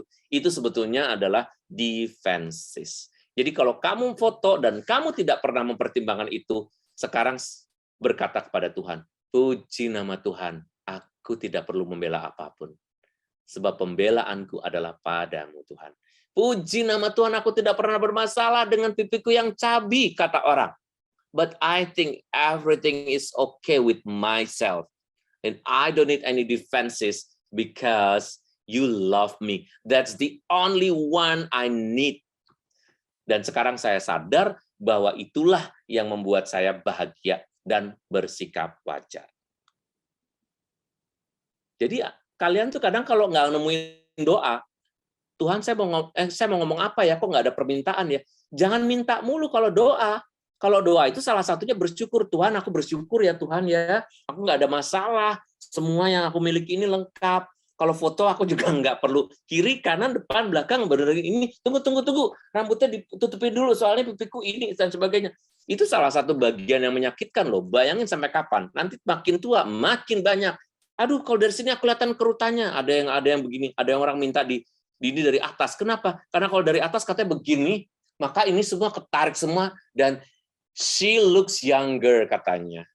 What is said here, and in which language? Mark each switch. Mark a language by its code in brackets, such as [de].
[id] Itu sebetulnya adalah defenses. Jadi kalau kamu foto dan kamu tidak pernah mempertimbangkan itu, sekarang berkata kepada Tuhan, puji nama Tuhan, aku tidak perlu membela apapun. Sebab pembelaanku adalah padamu Tuhan. Puji nama Tuhan, aku tidak pernah bermasalah dengan pipiku yang cabi, kata orang. [en] But I think everything is okay with myself. And I don't need any defenses because you love me. That's the only one I need. [id] Dan sekarang saya sadar bahwa itulah yang membuat saya bahagia dan bersikap wajar. Jadi kalian tuh kadang kalau nggak nemuin doa, Tuhan saya mau ngomong apa ya, kok nggak ada permintaan ya? Jangan minta mulu kalau doa. Kalau doa itu salah satunya bersyukur. Tuhan, aku bersyukur ya Tuhan ya, aku nggak ada masalah. Semua yang aku miliki ini lengkap. Kalau foto aku juga nggak perlu kiri, kanan, depan, belakang, bener ini. Tunggu. Rambutnya ditutupin dulu, soalnya pipiku ini, dan sebagainya. Itu salah satu bagian yang menyakitkan loh. Bayangin sampai kapan. Nanti makin tua, makin banyak. Aduh, kalau dari sini aku kelihatan kerutannya. Ada yang begini, ada yang orang minta ini dari atas. Kenapa? Karena kalau dari atas katanya begini, maka ini semua ketarik semua. Dan [en] she looks younger [id] katanya.